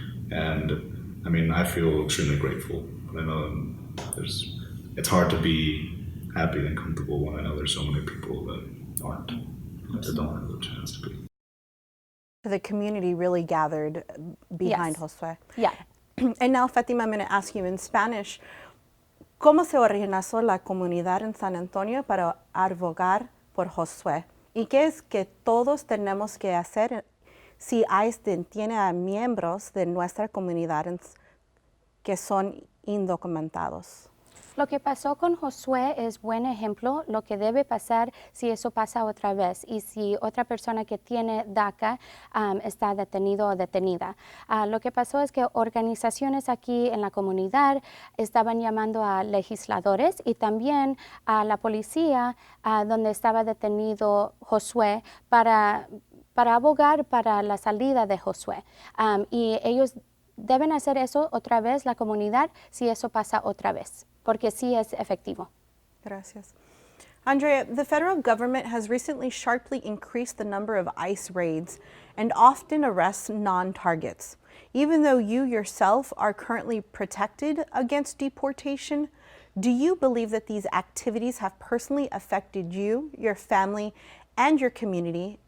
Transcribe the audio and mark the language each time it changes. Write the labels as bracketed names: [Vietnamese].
[English] And I mean, I feel extremely grateful. But I know it's hard to be happy and comfortable when I know there's so many people that aren't, that don't have the chance to be. The community really gathered behind Yes. Josue. Yeah. And now, [Spanish] Fatima, [English] I'm going to ask you in Spanish, [Spanish] ¿cómo se organizó la comunidad en San Antonio para abogar por Josue? ¿Y qué es que todos tenemos que hacer si ICE detiene a miembros de nuestra comunidad que son indocumentados? Lo que pasó con Josué es buen ejemplo, lo que debe pasar si eso pasa otra vez y si otra persona que tiene DACA está detenido o detenida. Lo que pasó es que organizaciones aquí en la comunidad estaban llamando a legisladores y también a la policía donde estaba detenido Josué para abogar para la salida de Josué. Y ellos deben hacer eso otra vez, la comunidad, si eso pasa otra vez, porque sí es efectivo. Gracias. [English] Andrea, the federal government has recently sharply increased the number of ICE raids and often arrests non-targets. Even though you yourself are currently protected against deportation, do you believe that these activities have personally affected you, your family, and your community?